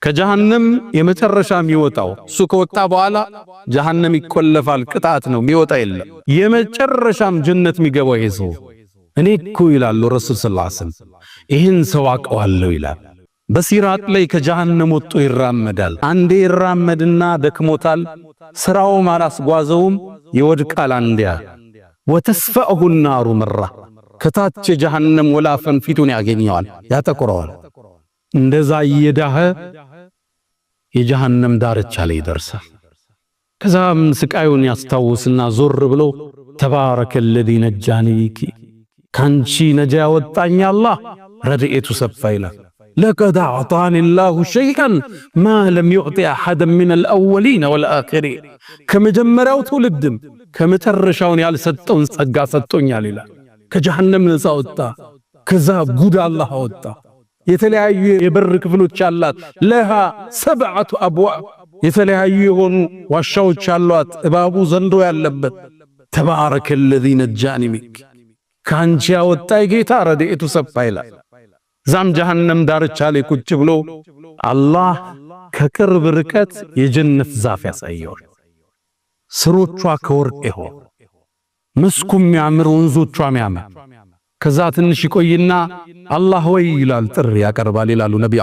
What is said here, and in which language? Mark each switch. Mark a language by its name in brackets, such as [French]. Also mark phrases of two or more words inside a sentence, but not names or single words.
[Amharic] ከጀሃነም የመጨረሻ የሚወጣው እሱ ከወጣ በኋላ ጀሃነም ይቆለፋል፣ ቅጣት ነው፣ የሚወጣ የለም። የመጨረሻም ጀነት የሚገባው ይሄ ሰው እኔ እኮ ይላሉ ረሱል [Arabic] صلى الله عليه وسلم [Amharic] ይህን ሰው አውቀዋለሁ ይላል። በሲራጥ ላይ ከጀሃነም ወጥቶ ይራመዳል። አንዴ ይራመድና ደክሞታል፣ ስራውም አላስጓዘውም፣ ይወድቃል። አንዲያ [Arabic] وتسفعه النار [Amharic] መራ ከታች የጀሃነም ወላፈን ፊቱን ያገኘዋል፣ ያጠቁረዋል። እንደዛ እየዳኸ የጀሃነም ዳርቻ ላይ ይደርሳል። ከዛም ስቃዩን ያስታውስና ዞር ብሎ [Arabic] تبارك الذي نجاني [Amharic] ካንቺ ነጃ ያወጣኝ አላህ ረድኤቱ ሰፋ ይላል። لقد [Arabic] أعطاني الله شيئا ما لم يعطي أحدا من الأولين والآخرين [Amharic] ከመጀመሪያው ትውልድም ከመጨረሻውን ያልሰጠውን ጸጋ ሰጥቶኛል ይላል። ከጀሃነም ነፃ ወጣ። ከዛ ጉድ አላህ አወጣ። የተለያዩ የበር ክፍሎች አላት። [Arabic] لها سبعة أبواب [Amharic] የተለያዩ የሆኑ ዋሻዎች አሏት፣ እባቡ ዘንዶ ያለበት። [Arabic] تبارك الذي نجاني منك [Amharic] ካንቺ ያወጣኝ ጌታ ረድኤቱ ሰፋ ይላል። ዛም ጀሃነም ዳርቻ ላይ ቁጭ ብሎ አላህ ከቅርብ ርቀት የጀነት ዛፍ ያሳየዋል። ስሮቿ ከወርቅ ይሆን፣ መስኩም ያምር፣ ወንዞቿ ያምር። ከዛ ትንሽ ይቆይና አላህ ወይ ይላል፣ ጥሪ ያቀርባል ይላሉ ነብዩ